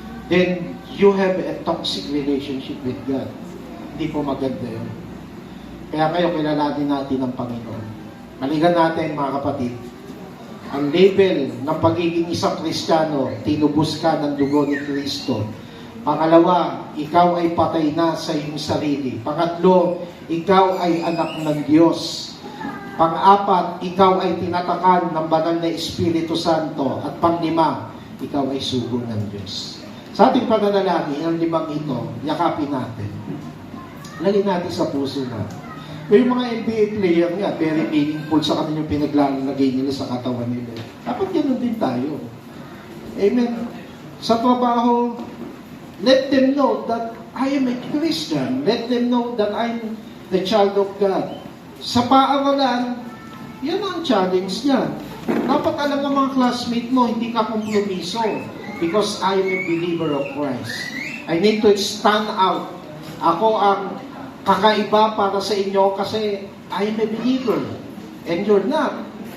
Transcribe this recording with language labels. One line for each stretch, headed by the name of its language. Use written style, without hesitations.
English: Then, you have a toxic relationship with God.
Filipino: Hindi po maganda yun. Kaya kayo kilalanin natin ang Panginoon. Maligan natin mga kapatid, ang label ng pagiging isang Kristiyano, tinubos ka ng dugo ni Kristo. Pangalawa, ikaw ay patay na sa iyong sarili. Pangatlo, ikaw ay anak ng Diyos. Pang-apat, ikaw ay tinatakan ng banal na Espiritu Santo. At panglima, ikaw ay sugo ng Diyos. Sa ating pananalangin, ang limang ito, yakapin natin. Lagyan natin sa puso natin. Yung mga NBA player nga,
English: very meaningful
Filipino: sa kanila yung pinaglalagay nila sa katawan nila. Dapat ganun din tayo. Amen. Sa trabaho,
English: Let them know that I am a Christian. Let them know that I'm the child of God.
Filipino: Sa paaralan, yan ang challenge niya. Dapat alam ng mga classmate mo, hindi ka kompromiso
English: because I am a believer of Christ. I need to stand out.
Filipino: Ako ang kakaiba para sa inyo kasi
English: I am a believer and you're not.